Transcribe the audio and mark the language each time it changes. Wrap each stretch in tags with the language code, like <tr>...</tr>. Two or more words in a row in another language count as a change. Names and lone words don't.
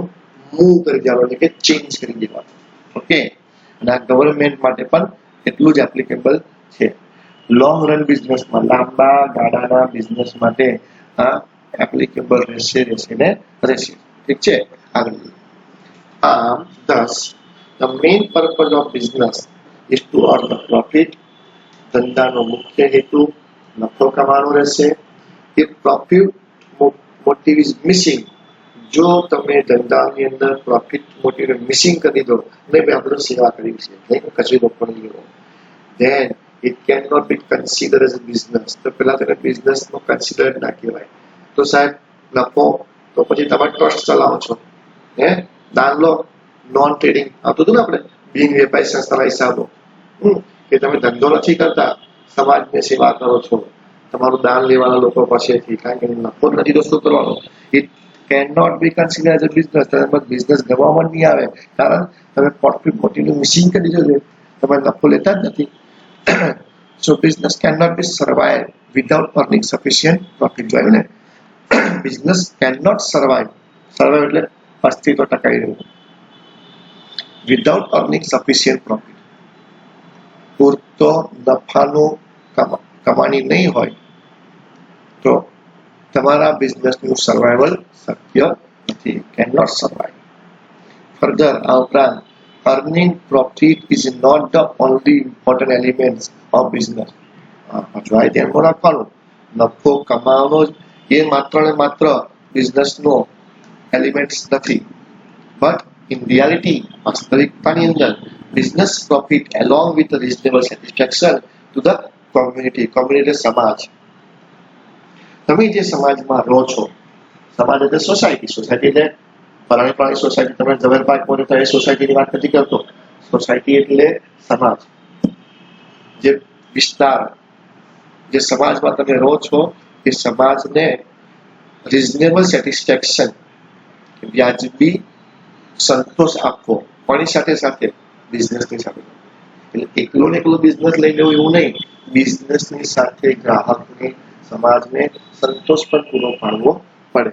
<gu>મૂવ કરી દેવાનું, એટલે કે ચેન્જ કરી દેવાનું. ઓકે, અને આ ગવર્મેન્ટ માટે પણ એટલું જ એપ્લિકેબલ છે.</gu> <en>long run businessમાં,</en> <gu>લાંબા ગાળાના બિઝનેસ માટે આ એપ્લિકેબલ રહેશે ને રહેશે. ઠીક છે, આગળ.</gu> <en>Thus, the main purpose of business is to earn a profit.</en> <gu>ધંધાનો મુખ્ય હેતુ નફો કમાવાનો રહેશે.</gu> <en>If profit motive is missing,</en> <gu>જો તમે ધંધાની અંદર</gu> <en>profit motive missing</en> <gu>કરી દો, નહીં ભાઈ આપણે સેવા કરી છે, નહીં કચેરો પડી ગયો,</gu> <en>then it cannot be considered as a business.</en> <gu>તો પેલા તેને બિઝનેસનો કન્સિડર ના કહેવાય. તો સાહેબ નફો, તો પછી તમે ટ્રસ્ટ ચલાવો છો, દાન લો,</gu> <en>non trading</en> <gu>આવતું હતું ને આપણે બિન વેપારી સંસ્થાના હિસાબો, કે તમે ધંધો નથી કરતા, સમાજને સેવા કરો છો, તમારું દાન લેવાના લોકો પાસેથી, કારણ કે નફો નથી તો શું કરવાનો?</gu> <en>ઇટ cannot be considered as a business.</en> <gu>તમે બિઝનેસ ગવામાં નહીં આવે, કારણ તમે</gu> <en>profit motiveનું missing</en> <gu>કરી દીધું છે, તમે નફો લેતા જ નથી.</gu> <en>So business cannot be survive without earning sufficient profit.</en> <gu>જોયું ને,</gu> <en>business cannot survive</en> <gu>એટલે અસ્તિત્વ ટકાવી રહ્યું,</gu> <en>without earning sufficient profit.</en> <gu>પૂરતો નફાનું કમાણી નહીં હોય તો તમારા</gu> <en>businessનું survival</en> <gu>શક્ય નથી,</gu> <en>cannot survive. Further,</en> <gu>આ ઉપરાંત,</gu> <en>earning profit is not the only important element of business.</en> <gu>જોઈ ધ્યાનમાં રાખવાનું, નફો કમાવાનો એ માત્ર ને માત્ર</gu> <en>businessનો elements</en> <gu>નથી,</gu> <en>but in reality,</en> <gu>વાસ્તવિકતાની અંદર</gu> <en>business profit along with the reasonable satisfaction to the community સમાજ.</en> <gu>તમે જે સમાજમાં રહો છો, સમાજ એટલે સોસાયટી એટલે પ્રાણી સોસાયટી, તમે ઝવેર પાર્ક બોલો તો એ સોસાયટીની વાત નથી કરતો. સોસાયટી એટલે સમાજ, જે વિસ્તાર, જે સમાજમાં તમે રહો છો એ સમાજને</gu> <en>reasonable satisfaction,</en> <gu>વ્યાજબી સંતોષ આપવો, પણ સાથે સાથે બિઝનેસની સાથે, એટલે એકલો ને એકલો બિઝનેસ લઈ લેવું એવું નહીં, બિઝનેસની સાથે ગ્રાહકને, સમાજને સંતોષ પણ પૂરો પાડવો પડે.</gu>